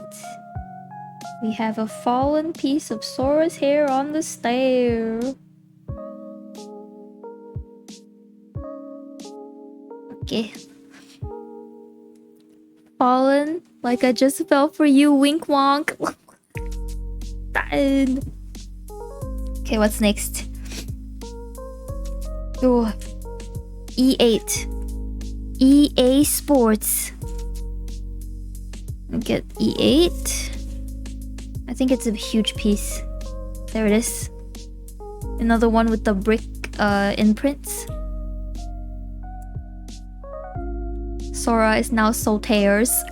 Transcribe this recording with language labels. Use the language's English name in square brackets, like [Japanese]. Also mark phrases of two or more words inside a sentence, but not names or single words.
[English] We have a fallen piece of Sora's hair on the stair. Okay. Fallen like I just fell for you, wink wonk. Done. Okay, what's next? Oh, E8. EA Sports. Get E8. I think it's a huge piece. There it is. Another one with the brick imprints. Sora is now Soltairs.